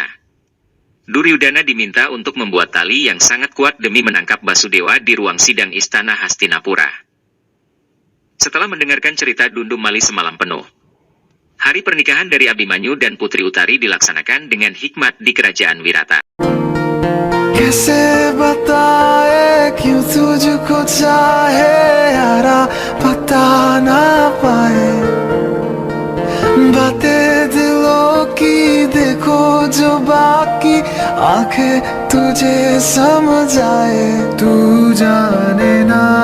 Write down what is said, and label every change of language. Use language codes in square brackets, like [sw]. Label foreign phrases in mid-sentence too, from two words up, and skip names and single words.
[id] Duryudana diminta untuk membuat tali yang sangat kuat demi menangkap Basudewa di ruang sidang Istana Hastinapura. Setelah mendengarkan cerita Dundum Mali semalam penuh, hari pernikahan dari Abhimanyu dan Putri Utari dilaksanakan dengan hikmat di kerajaan Wirata. [hi] कैसे बताए क्यों तुझको चाहे यारा पता ना पाए बातें दिलों की देखो जो बाकी आंखें तुझे समझ आए तू जाने ना